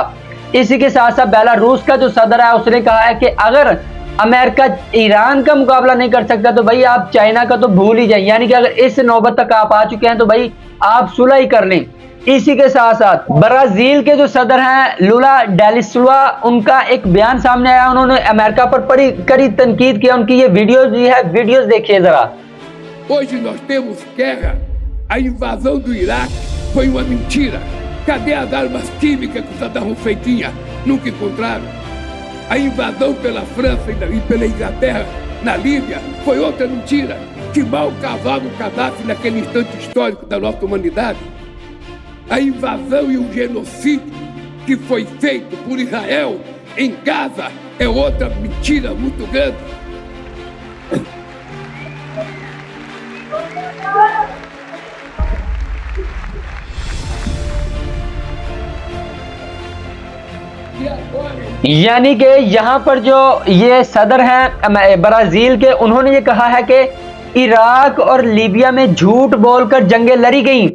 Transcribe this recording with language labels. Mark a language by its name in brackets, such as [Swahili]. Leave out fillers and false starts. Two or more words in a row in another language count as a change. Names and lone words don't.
[Urdu] اسی کے ساتھ ساتھ بیلاروس کا جو صدر ہے اس نے کہا ہے کہ اگر امریکہ ایران کا مقابلہ نہیں کر سکتا تو بھائی آپ چائنا کا تو بھول ہی جائیں، یعنی کہ اگر اس نوبت تک آپ آ چکے ہیں تو بھائی آپ صلح ہی کر لیں۔ اسی کے ساتھ ساتھ برازیل کے جو صدر ہیں لولا ڈیل سلوا، ان کا ایک بیان سامنے آیا، انہوں نے امریکہ پر بڑی کڑی تنقید کیا۔ ان کی یہ ویڈیوز بھی ہے، ویڈیوز دیکھیے ذرا۔ [Portuguese] Hoje nós temos guerra. A invasão do Iraque foi uma mentira. Cadê as armas químicas que o Saddam Hussein tinha? Nunca encontraram. A invasão pela França e pela Inglaterra na Líbia foi outra mentira. Que mal cavava o Gaddafi naquele instante histórico da nossa humanidade. A invasão e o genocídio que foi feito por Israel em Gaza é outra mentira muito grande. [Urdu] یعنی کہ یہاں پر جو یہ صدر ہیں برازیل کے، انہوں نے یہ کہا ہے کہ عراق اور لیبیا میں جھوٹ بول کر جنگیں لڑی گئیں۔